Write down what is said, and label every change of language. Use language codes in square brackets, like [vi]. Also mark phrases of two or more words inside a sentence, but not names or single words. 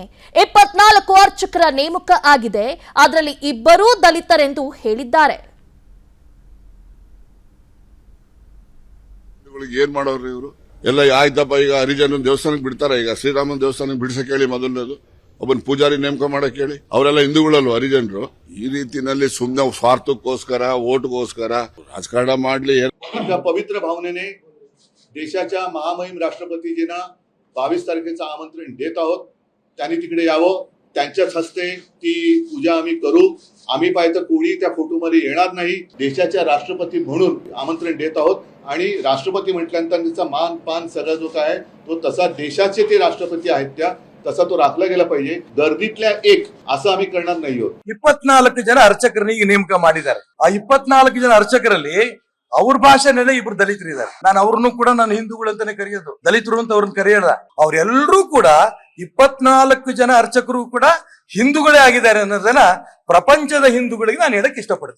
[kn] 24 ಅರ್ಚಕರ ನೇಮಕ ಆಗಿದೆ, ಅದರಲ್ಲಿ ಇಬ್ಬರೂ ದಲಿತರೆಂದು ಹೇಳಿದ್ದಾರೆ. ಏನ್ ಮಾಡೋರು ಇವರು ಎಲ್ಲ? ಆಯ್ತಪ್ಪ, ಈಗ ಹರಿಜನ ದೇವಸ್ಥಾನಕ್ಕೆ ಬಿಡ್ತಾರ, ಈಗ ಶ್ರೀರಾಮನ ದೇವಸ್ಥಾನಕ್ಕೆ ಬಿಡಿಸಕ್ಕೆ ಹೇಳಿ ಮೊದಲನೇದು ಒಬ್ಬನ ಪೂಜಾರಿ ನೇಮಕ ಮಾಡಕ್ ಹೇಳಿ. ಅವರೆಲ್ಲ ಹಿಂದೂಗಳಲ್ವ ಹರಿಜನರು? ಈ ರೀತಿನಲ್ಲಿ ಸುಮ್ಮನೆ स्वार्थಕ್ಕೋಸ್ಕರ वोटಗೋಸ್ಕರ राजकारण ಮಾಡ್ಲಿ. [mr] पवित्र भावनेने देशाच्या महामहिम राष्ट्रपतीजींना 22 तारखेचं आमंत्रण देत आहोत. त्यांनी तिकडे यावं, त्यांच्याच हस्ते ती पूजा आम्ही करू. आम्ही पाहिजे कोणी त्या फोटोमध्ये येणार नाही. देशाच्या राष्ट्रपती म्हणून आमंत्रण देत आहोत आणि राष्ट्रपती म्हटल्यानंतर त्यांचा मान पान सगळं जो काय तो तसा देशाचे ते राष्ट्रपती आहेत त्या तसा तो राखला गेला पाहिजे. गर्दीतल्या एक असं आम्ही करणार नाही आहोत. [kn] 24 ಜನ ಅರ್ಚಕರನ್ನ ಈಗ ನೇಮಕ ಮಾಡಿದ್ದಾರೆ. ಆ 24 ಜನ ಅರ್ಚಕರಲ್ಲಿ ಅವ್ರ ಭಾಷೆನೇ ಇಬ್ರು ದಲಿತರು ಇದ್ದಾರೆ. ನಾನು ಅವ್ರನ್ನು ಕೂಡ ನಾನು ಹಿಂದೂಗಳು ಅಂತಾನೆ ಕರೆಯೋದು, ದಲಿತರು ಅಂತ ಅವ್ರನ್ನ ಕರೆಯಲ್ಲ. ಅವ್ರೆಲ್ಲರೂ ಕೂಡ 24 ಜನ ಅರ್ಚಕರು ಕೂಡ ಹಿಂದೂಗಳೇ ಆಗಿದ್ದಾರೆ ಅನ್ನೋದನ್ನ ಪ್ರಪಂಚದ ಹಿಂದೂಗಳಿಗೆ ನಾನು ಹೇಳಕ್ ಇಷ್ಟಪಡ್ತೀನಿ.